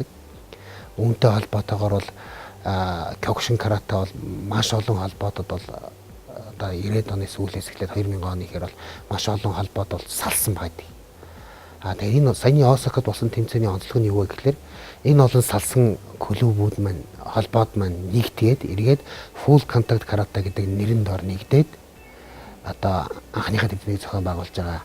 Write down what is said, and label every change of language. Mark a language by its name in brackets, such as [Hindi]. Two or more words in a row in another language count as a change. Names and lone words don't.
[Mongolian] Үүнтэй холбоотойгоор бол Кёкшин карате бол маш олон холбоотод бол одоо 90-ад оны сүүлээс эхлээд 2000 оны ихэр бол маш олон холбоод бол салсан байдаг. Тэгээ энэ саяны Осакад болсон тэмцээний онцлог нь юу вэ гэхээр энэ олон салсан клубүүд маань холбоод маань нэгтгээд эргээд [English] full contact karate [Mongolian] гэдэг нэрэн дор нэгдээд одоо анхныхаа тэмцээнийг зохион байгуулж байгаа.